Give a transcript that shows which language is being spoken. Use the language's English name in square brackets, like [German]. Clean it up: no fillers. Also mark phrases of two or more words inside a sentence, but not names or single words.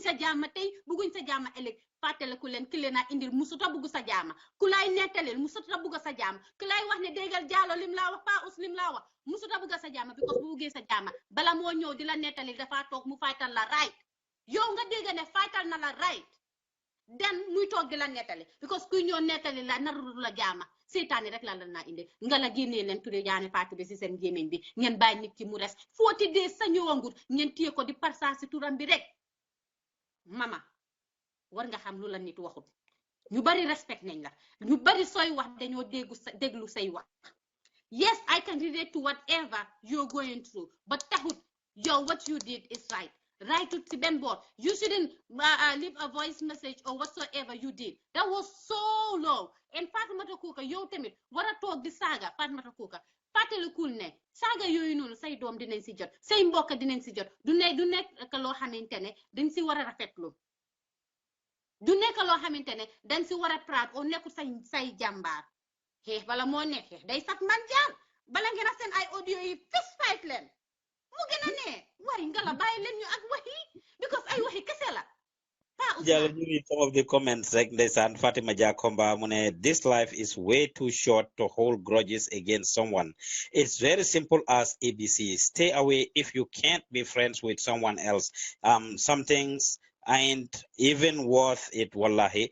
[Wolof] sa jaama tey bugguñ sa jaama ëllëg fàttaliku leen ki leen a indil musuta bugg sa jaama ku lay nettalil musuta bugg sa jaama ku lay wax ne déggal jaalo lim laa wax Pa Ous lim laa wax musuta bugg sa jaama because bu buggee sa jaama bala moo ñëw di la nettalil dafa toog mu faytal la right yow nga dégg ne faytal na la right den muy toog di la nettali because kuy ñëw nettali la naru la jaama seetaani rek la naa indi nga la génnee leen tudde jaane faatu bi si seen gémmiñ bi ngeen bàyyi nit ki mu res [English] 40 days [Wolof] sa ñëwangut ngeen téye ko di parsa si turam bi rek mama war nga xam lu la nit waxut ñu bari respect nañ la ñu bari sooy wax dañoo déglu say wax [English] yes I can relate to whatever you're going through but taxut yow what you did is right to Ben board. You shouldn't leave a voice message or whatsoever you did. That was so low. And Fatoumatta Kuka, [Wolof] yow tamit wara toog di saaga Fatoumatta Kuka fàttalikul ne saaga yooyu noonu say doom dinañ si jot say mbokk dinañ si jot du nekk loo xamante ne dañ si war a rafetlu du nekk loo xamante ne dañ si war a praat o nekkul say jàmbaar xeex bala moo nekk xeex day sat man jaar bala ngeen a seen ay audio yi [English] fist fight [Wolof] leen mu gën a ne waaye nga la bàyyi leen ñu ak waxi because ay waxi kese la [English] Jalo, you read some of the comments like this and Fatima Jakomba Mune, this life is way too short to hold grudges against someone. It's very simple as ABC. Stay away if you can't be friends with someone else. Some things ain't even worth it, wallahi.